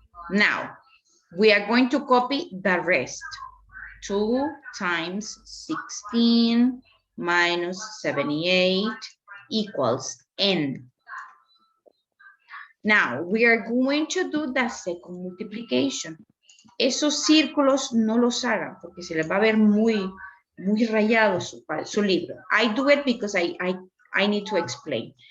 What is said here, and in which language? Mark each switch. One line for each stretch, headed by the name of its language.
English: Now, we are going to copy the rest. 2 times 16 minus 78 equals n. Now, we are going to do the second multiplication.
Spanish: Esos círculos no los hagan porque se les va a ver muy rayado su libro.
English: I do it because I need to explain.